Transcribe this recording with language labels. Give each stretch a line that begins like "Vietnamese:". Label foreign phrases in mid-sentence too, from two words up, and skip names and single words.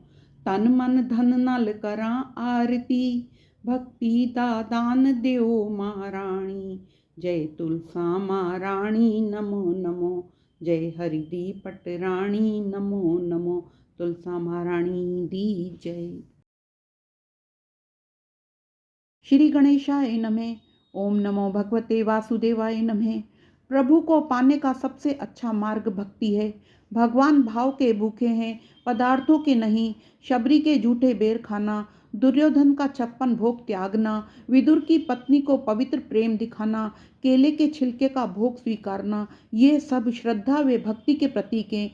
Punjabi: ਤਨ ਮਨ ਧਨ ਨਾਲ ਕਰਾਂ ਆਰਤੀ, ਭਗਤੀ ਦਾ ਦਾਨ ਦਿਓ ਮਹਾਰਾਣੀ। ਜੈ ਤੁਲਸਾ ਮਹਾਰਾਣੀ ਨਮੋ ਨਮੋ, ਜੈ ਹਰਿ ਦੀ ਪਟਰਾਣੀ ਨਮੋ ਨਮੋ। ਤੁਲਸਾ ਮਹਾਰਾਣੀ ਦੀ ਜੈ।
Sanskrit: श्री गणेशाय नमः। ओम नमो भगवते वासुदेवाय नमः।
Hindi: प्रभु को पाने का सबसे अच्छा मार्ग भक्ति है। भगवान भाव के भूखे हैं, पदार्थों के नहीं। शबरी के झूठे बेर खाना, दुर्योधन का 56 भोग त्यागना, विदुर की पत्नी को पवित्र प्रेम दिखाना, केले के छिलके का भोग स्वीकारना, ये सब श्रद्धा व भक्ति के प्रतीक हैं।